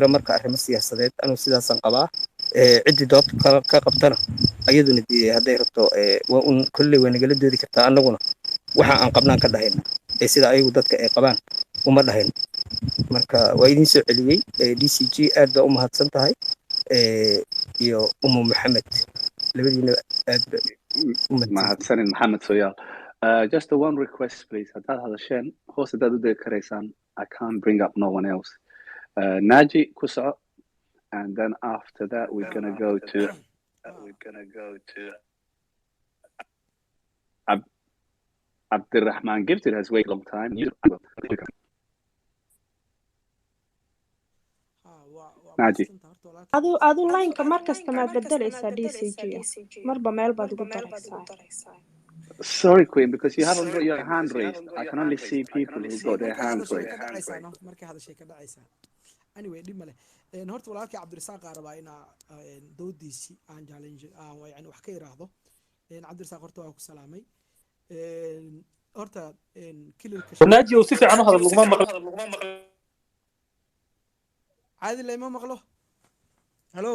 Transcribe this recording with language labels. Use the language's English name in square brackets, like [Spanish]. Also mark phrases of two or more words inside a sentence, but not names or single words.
[Somali] karo marka arrimo siyaasadeed anuu sidaasan qabaa ciddii dood ka qabtana ayaduna dee hadday rabto waa un kolley waa nagala doodi kartaa annaguna waxa aan qabnaan ka dhahayna sida ayagu dadka ay qabaan uma dhahayno marka waa idin soo celiyey DCG aad baa u mahadsan tahay iyo Umu Maxamed labadiina aad baa mahadsanin Maxamed Soyaal. [English] Just one request, please. [Somali] Haddaad hadasheen hoos haddaad u degi karaysaan, [English] I can't bring up no one else. Naji Kusa, and then after that we're gonna go to Abdurrahman Gifted has waited a long time. Naji. [Somali] adu line-ka mar kasta maad bedelaysaa DCG marba meel baad ugu daraysaa. [English] Sorry, Queen, because you haven't got your hand raised. I can only see people who got their hands raised. Anyway, [Somali] dib male horta walaalkii Cabdirasaaq aan rabaa inaa doodiisii aan challenge yani wax ka iraahdo Cabdirasaaq horta waa ku salaamay horta kililka naaji oo si fiican u hadal laguma maqlo caadi lama maqlo hello